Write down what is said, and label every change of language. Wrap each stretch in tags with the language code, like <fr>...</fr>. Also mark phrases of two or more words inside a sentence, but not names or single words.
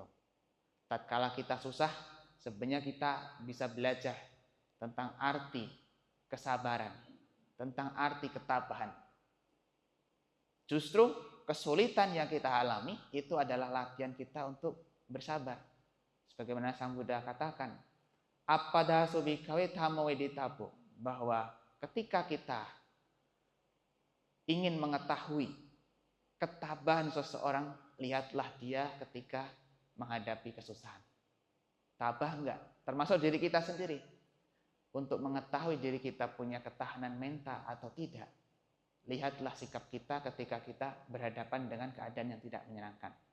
<id>Tatkala kita susah, sebenarnya kita bisa belajar tentang arti kesabaran, tentang arti ketabahan. Justru kesulitan yang kita alami itu adalah latihan kita untuk bersabar. Sebagaimana Sang Buddha katakan,</id> <pi>apadasu bhikkhave dhammo veditapo,</pi> <id>bahwa ketika kita ingin mengetahui ketabahan seseorang, lihatlah dia ketika menghadapi kesusahan. Tabah enggak? Termasuk diri kita sendiri. Untuk mengetahui diri kita punya ketahanan mental atau tidak, lihatlah sikap kita ketika kita berhadapan dengan keadaan yang tidak menyenangkan.</id>